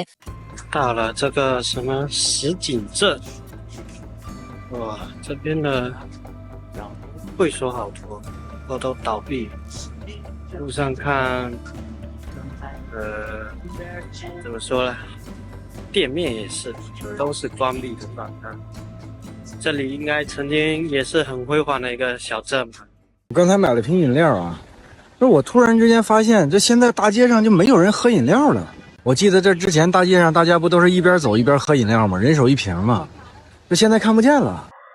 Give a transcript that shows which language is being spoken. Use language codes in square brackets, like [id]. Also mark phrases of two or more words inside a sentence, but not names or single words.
[zh] 到了這個什麼石井鎮，哇，這邊的會所好多，都倒閉。路上看，怎麼說呢？店面也是，都是關閉的狀態。這裡應該曾經也是很輝煌的一個小鎮吧。我剛才買了瓶飲料啊，我突然之間發現，這現在大街上就沒有人喝飲料了。我記得這之前大街上大家不都是一邊走一邊喝飲料嗎？人手一瓶嘛，這現在看不見了。